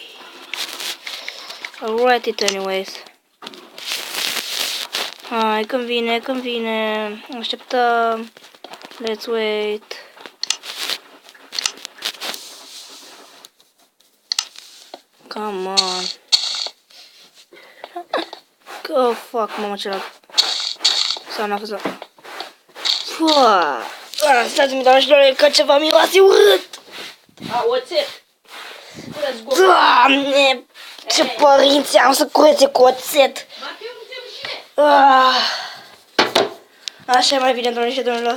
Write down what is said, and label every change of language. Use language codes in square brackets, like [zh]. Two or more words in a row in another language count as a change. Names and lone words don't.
[en] I'll write it anyways. [ro] Hai, când vine. Așteptăm. [en] Let's wait. Come on. Oh, fuck, [ro] mama celălalt. Sau n-a fost la... Stați-mi, doamne și doamne, că ceva miroase urât. Oțet. Doamne, ce părinți am să curețe cu oțet. Așa e mai bine, doamne și domnilor.